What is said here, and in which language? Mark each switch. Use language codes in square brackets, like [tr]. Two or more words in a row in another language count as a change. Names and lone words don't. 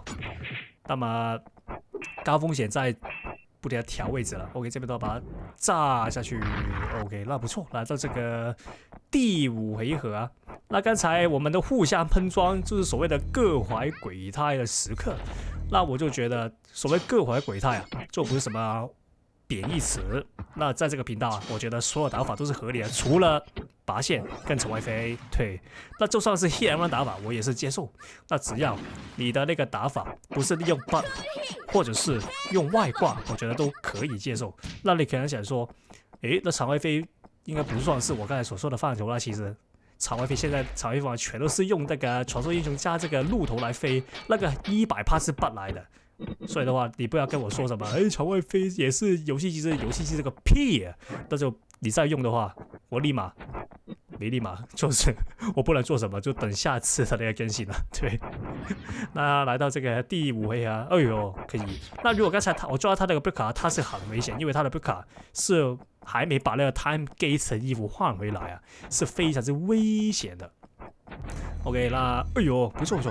[zh] 那麼高風險在不停的調位置了。OK， 這邊都要把它炸下去。OK， 那不錯，來到這個第5回合那剛才我們的互相噴裝就是所謂的各懷鬼胎的時刻。那我就覺得所謂各懷鬼胎就不是什麼貶義詞。那在這個頻道我覺得所有打法都是合理的，除了拔線跟陳外飛。对，那就算是 [en] hit and run [zh] 打法我也是接受。那只要你的那個打法不是利用 bug 或者是用外掛，我覺得都可以接受。那你可能想說，那陳外飛應該不算是我剛才所說的範疇啦。其實陳外飛現在陳外飛全都是用那個傳說英雄加這個鹿頭來飛，那個100%是 bug 來的。所以的話，你不要跟我說什麼，陳外飛也是遊戲機制，遊戲機制個屁那就你再用的話，我立馬就是我不能做什麼，就等下次他那個更新了。对，那來到這個第5回合，哎呦，可以。那如果剛才我抓到他那個 Brick 他是很危險，因為他的 Brick 是還沒把那個 Time Gate 的衣服換回來是非常之危險的。OK， 那哎呦，不錯。